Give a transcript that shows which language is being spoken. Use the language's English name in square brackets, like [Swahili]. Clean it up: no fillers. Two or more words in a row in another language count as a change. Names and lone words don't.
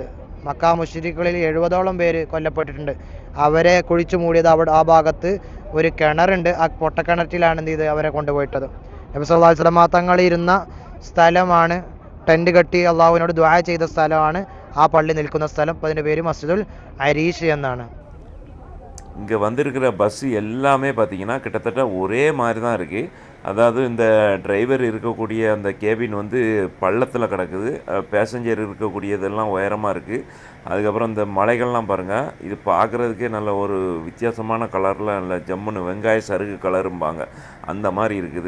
[Malayalam] മക്ക മുശ്രിക്കുകളിൽ 70ഓളം പേര് കൊല്ലപ്പെട്ടിട്ടുണ്ട്. അവരെ കുഴിച്ചു മൂടിയത് ആ ഭാഗത്ത് ഒരു കിണറുണ്ട്. ആ പൊട്ടക്കിണറ്റിലാണ് എന്ത് ചെയ്ത് അവരെ കൊണ്ടുപോയിട്ടത്. നബി [Arabic] صلى الله عليه وسلم [Malayalam] തങ്ങൾ ഇരുന്ന സ്ഥലമാണ്, ടെൻറ്റ് കെട്ടി അള്ളാഹുവിനോട് ദുആ ചെയ്ത സ്ഥലമാണ് ആ പള്ളി നിൽക്കുന്ന സ്ഥലം. അപ്പോൾ അതിൻ്റെ പേര് മസ്ജിദുൽ അരീഷ് എന്നാണ്. [Tamil] இங்கே வந்திருக்கிற பஸ்ஸு எல்லாமே பார்த்திங்கன்னா கிட்டத்தட்ட ஒரே மாதிரி தான் இருக்குது. அதாவது இந்த டிரைவர் இருக்கக்கூடிய அந்த கேபின் வந்து பள்ளத்தில் கிடக்குது, பேசஞ்சர் இருக்கக்கூடியதெல்லாம் உயரமாக இருக்குது. அதுக்கப்புறம் இந்த மலைகள்லாம் பாருங்கள், இது பார்க்குறதுக்கே நல்ல ஒரு வித்தியாசமான கலரில் நல்ல ஜம்முன்னு வெங்காய சருகு கலரும்பாங்க, அந்த மாதிரி இருக்குது.